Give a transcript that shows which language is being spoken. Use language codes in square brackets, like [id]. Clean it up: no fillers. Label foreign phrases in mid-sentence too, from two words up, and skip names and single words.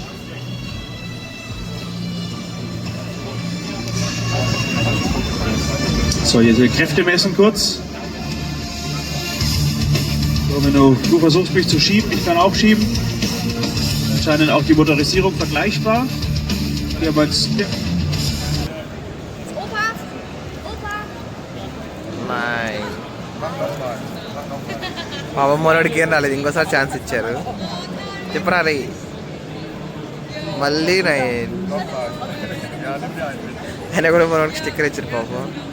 [de] So, jetzt Kräfte messen kurz. So, Menno, du versuchst mich zu schieben, ich kann auch schieben. Anscheinend auch die Motorisierung vergleichbar. Hier aber jetzt, ja. [te] పాపం మనోడికి ఏం రాలేదు, ఇంకోసారి ఛాన్స్ ఇచ్చారు. చెప్పరా రే మళ్ళీ ఆయన కూడా మనోడికి స్టిక్కర్ ఇచ్చారు పాపం.